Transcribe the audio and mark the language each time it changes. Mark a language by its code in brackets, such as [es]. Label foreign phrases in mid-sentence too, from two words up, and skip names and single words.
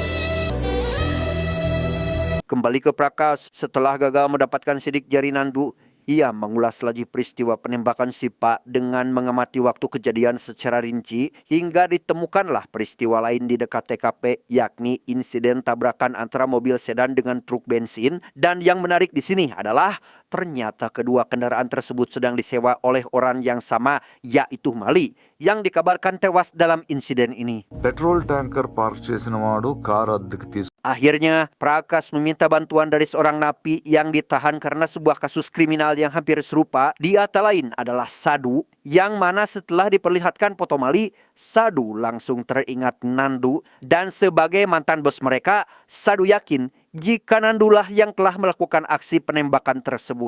[id] Kembali ke Prakas, setelah gagal mendapatkan sidik jari Nandu, Ia mengulas lagi peristiwa penembakan si Pak dengan mengamati waktu kejadian secara rinci hingga ditemukanlah peristiwa lain di dekat TKP, yakni insiden tabrakan antara mobil sedan dengan truk bensin. Dan yang menarik di sini adalah ternyata kedua kendaraan tersebut sedang disewa oleh orang yang sama, yaitu Mali, yang dikabarkan tewas dalam insiden ini. [en] petrol tanker park [te] చేసిన వాడు కారు అద్దెకి తీసుకు [id] Akhirnya, Prakas meminta bantuan dari seorang napi yang ditahan karena sebuah kasus kriminal yang hampir serupa. Dia tak lain adalah Sadu, yang mana setelah diperlihatkan foto Mali, Sadu langsung teringat Nandu. Dan sebagai mantan bos mereka, Sadu yakin jika Nandulah yang telah melakukan aksi penembakan tersebut.